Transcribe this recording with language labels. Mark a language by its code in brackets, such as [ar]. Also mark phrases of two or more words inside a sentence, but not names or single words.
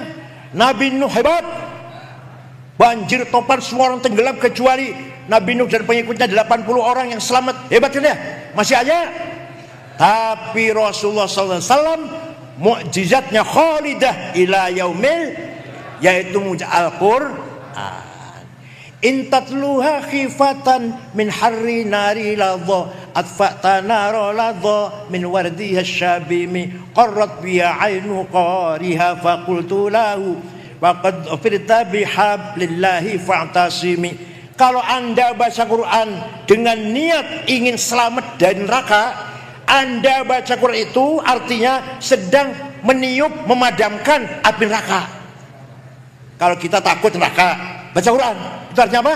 [id] Nabi Nuh hebat, banjir topan semua orang tenggelam kecuali Nabi Nuh dan pengikutnya 80 orang yang selamat. Hebat kan ya? Masih aja. Tapi Rasulullah SAW mukjizatnya [ar] خالدة إلى يوم, [id] yaitu mujizat Al-Qur'an. [ar] إن تتلها خيفة من حر نار لظى أطفأت نار لظى من وردها الشبم قرت بها عين قاريها فقلت له وقد ظفرت بحبل الله فاعتصم. [id] Kalau Anda baca Quran dengan niat ingin selamat dari neraka, Anda baca Quran itu artinya sedang meniup, memadamkan api neraka. Kalau kita takut neraka, baca Quran itu artinya apa?